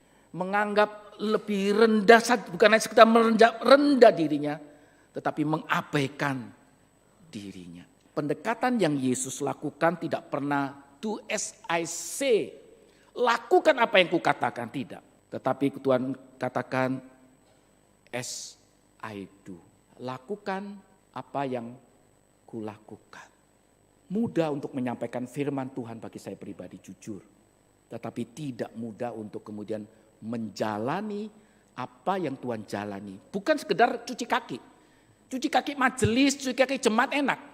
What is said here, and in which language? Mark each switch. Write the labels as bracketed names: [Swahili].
[Indonesian] Menganggap lebih rendah, bukan hanya sekedar rendah dirinya, tetapi mengabaikan dirinya. Pendekatan yang Yesus lakukan tidak pernah [English] do as I say. [Indonesian] Lakukan apa yang kukatakan, tidak. Tetapi Tuhan katakan [English] as I do. [Indonesian] Lakukan apa yang kulakukan. Mudah untuk menyampaikan firman Tuhan bagi saya pribadi, jujur. Tetapi tidak mudah untuk kemudian menjalani apa yang Tuhan jalani. Bukan sekedar cuci kaki. Cuci kaki majelis, cuci kaki jemaat enak.